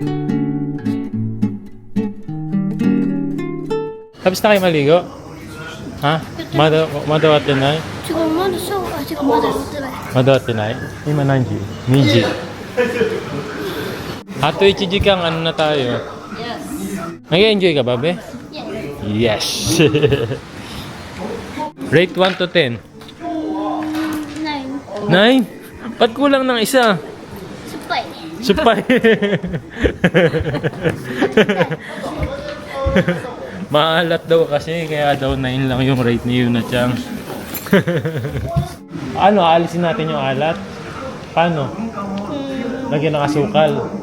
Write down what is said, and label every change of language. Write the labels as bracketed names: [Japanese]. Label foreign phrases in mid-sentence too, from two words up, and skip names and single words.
[Filipino] Tapos na kayo maligo? [Japanese] はまだ終わってない？違う、まだシャワー、違う、まだ乗ってない。まだ終わってない？今何時？2時。あと1時間 [Filipino] ano na tayo? Nag-enjoy ka ba, be? Yes. [English] Rate 1 to 10. 9。 9? [Filipino] Ba't kulang ng isa? [Japanese] 酸っぱい。 [Filipino] Supay. Maalat daw kasi, kaya daw 9 lang yung rate ni Yuna-chan. Ano, alisin natin yung alat? Paano? Lagyan ng asukal.